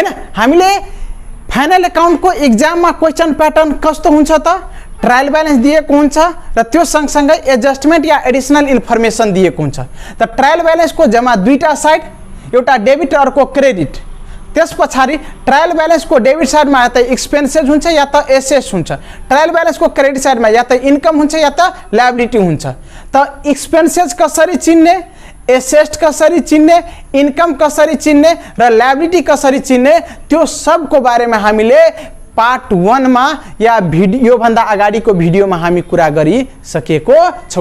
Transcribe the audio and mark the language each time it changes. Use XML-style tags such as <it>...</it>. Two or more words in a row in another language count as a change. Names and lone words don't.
<ne>हामीले फाइनल अकाउन्टको एक्जाममा</ne> <en>question pattern</en> <ne>कस्तो हुन्छ त,</ne> <en>trial balance</en> <ne>दिएको हुन्छ र त्यो सँगसँगै एडजस्टमेन्ट या</ne> <en>additional information</en> <ne>दिएको हुन्छ। त</ne> <en>trial balance</en> <ne>को जम्मा दुईटा साइड, एउटा डेबिट अर्को क्रेडिट। त्यसपछि</ne> <en>trial balance</en> <ne>को</ne> <en>debit side</en> <hi>में या तो</hi> <ne>एक्सपेन्सेस हुन्छ</ne> <hi>या तो</hi> <ne>एसेट्स हुन्छ।</ne> <en>trial balance</en> <ne>को</ne> <en>credit side</en> <hi>में या तो</hi> <ne>इनकम हुन्छ</ne> <hi>या तो</hi> <ne>लायबिलिटी हुन्छ। त एक्सपेन्सेस कसरी चिन्ने, एसेट्स कसरी चिन्ने, इनकम कसरी चिन्ने र लायबिलिटी कसरी चिन्ने, त्यो सबको बारेमा हामीले पार्ट 1</ne> <hi>में या</hi> <ne>भिडियो भन्दा अगाडिको भिडियोमा हामी कुरा गरिसकेको छौं।</ne>